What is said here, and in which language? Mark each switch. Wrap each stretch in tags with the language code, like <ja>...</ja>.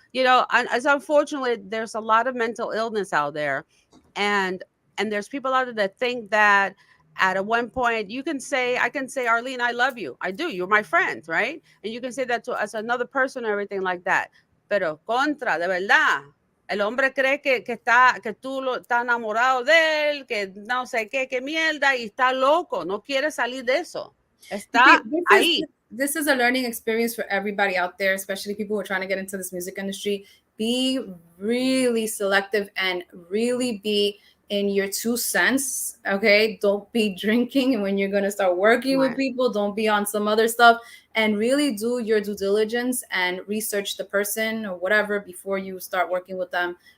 <en>As unfortunately, there's a lot of mental illness out there, and there's people out there that think that at one point I can say, Arlene, I love you. I do. You're my friend, right? And you can say that to as another person or everything like that.</en> <es>Pero contra, de verdad, El hombre cree que tú estás enamorado de él, que no sé qué mierda, y está loco, no quiere salir de eso. Está ahí.</es> <en>This is a learning experience for everybody out there, especially people who are trying to get into this music industry. Be really selective and really be in your 2 cents, okay? Don't be drinking when you're going to start working with people. Don't be on some other stuff, and really do your due diligence and research the person or whatever before you start working with them.</en>